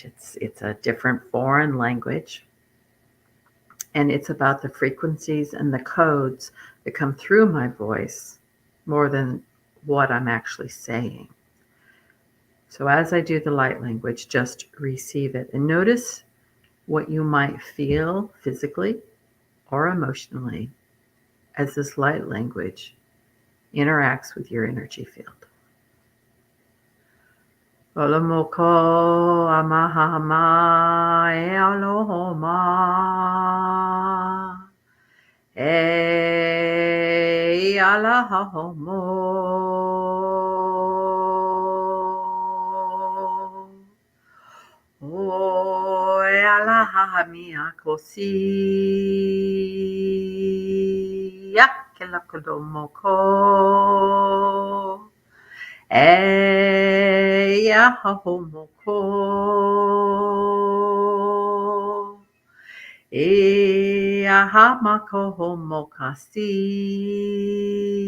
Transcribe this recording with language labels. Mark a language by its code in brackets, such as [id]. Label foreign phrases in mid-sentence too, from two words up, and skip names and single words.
[en] It's a different foreign language. And it's about the frequencies and the codes that come through my voice more than what I'm actually saying. So as I do the light language, just receive it and notice what you might feel physically or emotionally as this light language interacts with your energy field. Olomoko amahama e alohoma e alahomo o e alahamia kosi ya kelakodomoko e ya homoko E aha mako homo kasi.